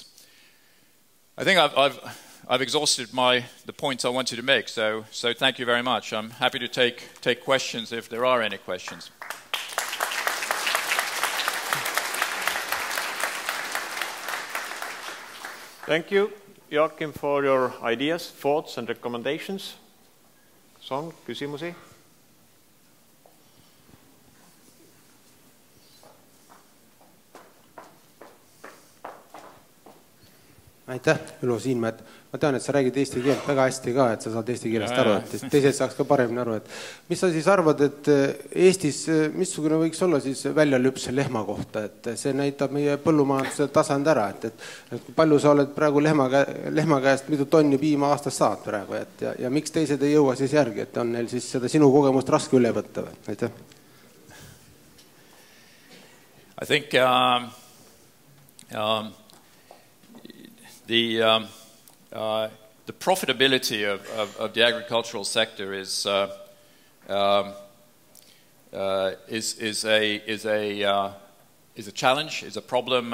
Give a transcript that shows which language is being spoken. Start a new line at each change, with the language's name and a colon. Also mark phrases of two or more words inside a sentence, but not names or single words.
English: I think I've exhausted the points I wanted to make, so thank you very much. I'm happy to take questions if there are any questions. Thank you, Joakim, for your ideas, thoughts and recommendations.
Estonian: Kas on küsimusi? Aitäh, Ülo Siinmäed. Ma tean, et sa räägid eesti keelt väga hästi ka, et sa saad eesti keelest aru, et teised saaks ka paremini aru. Mis sa siis arvad, et Eestis missugune võiks olla siis väljalüpse lehma kohta, et see näitab meie põllumajanduse tasand ära, et palju sa oled praegu lehma käest mitu tonni piima aastas saad praegu, ja miks teised ei jõua siis järgi, et on neil siis seda sinu kogemust raske üle võtta või? Aitäh.
English: I think the profitability of the agricultural sector is a challenge, is a problem.